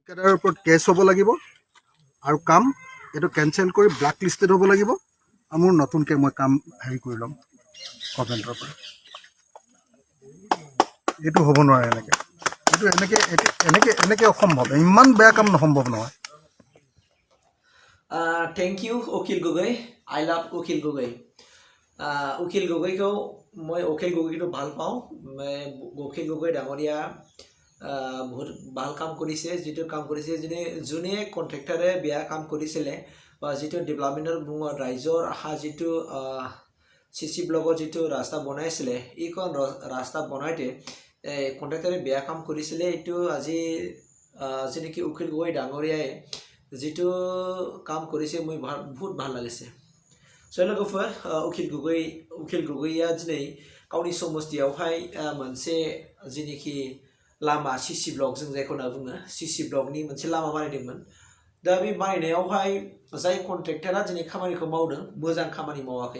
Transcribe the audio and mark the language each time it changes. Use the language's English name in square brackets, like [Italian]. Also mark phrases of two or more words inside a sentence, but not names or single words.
[Assamese] ঠিকাদাৰৰ ওপৰত কেছ হ'ব লাগিব আৰু কাম এইটো কেঞ্চেল কৰি [English] black listed [Assamese] হ'ব লাগিব আৰু মোৰ নতুনকৈ মই কাম হেৰি কৰি ল'ম গভৰ্ণমেণ্টৰ পৰা। এইটো হ'ব নোৱাৰে এনেকৈ অসম্ভৱ, ইমান বেয়া কাম সম্ভৱ নহয়। [English] Thank you, Okil Gogoi. I love [Assamese] Okil Gogoi. অকিল গগৈক মই অকিল গগৈক ভাল পাওঁ। Okil Gogoi ডাঙৰীয়া বহুত ভাল কাম কৰিছে, যিটো কাম কৰিছে যোনে কন্ট্ৰেক্টৰে বেয়া কাম কৰিছিলে বা যিটো ডেভেলপমেণ্টৰ মুঙত ৰাইজৰ আশা যিটো চিচি ব্লকৰ যিটো ৰাস্তা বনাইছিলে, এইখন ৰাস্তা বনাইতে কন্ট্ৰেক্টৰে বেয়া কাম কৰিছিলে। এইটো আজি যেনেকৈ উকিল গগৈ ডাঙৰীয়াই যিটো কাম কৰিছে মই বহুত ভাল লাগিছে। [Bodo] लोगोफोर उकिल गगैया दिनै गावनि समस्थियावहाय मोनसे जेनेखि लामा [English] CC block [Bodo] जों जायखौ होनना बुङो सिसि ब्लकनि मोनसे लामा बानायदोंमोन। दा बे बानायनायावहाय जाय कन्ट्रेक्टरा दिनै खामानिखौ मावदों मोजां खामानि मावाखै।